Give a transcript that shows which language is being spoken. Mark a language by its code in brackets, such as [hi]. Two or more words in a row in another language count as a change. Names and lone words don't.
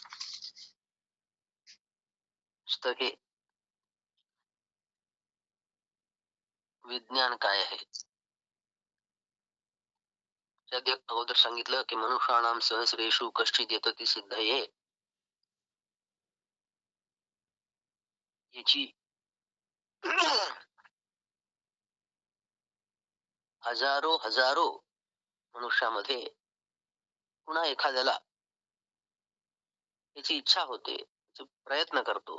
[mr] पुस्तके विज्ञान काय आहे त्यात अगोदर सांगितलं की [sa] मनुष्याणाम सहस्रेषु कश्चित येतति सिद्धये. [mr] याची हजारो हजारो मनुष्यामध्ये पुन्हा एखाद्याला याची इच्छा होते, प्रयत्न करतो.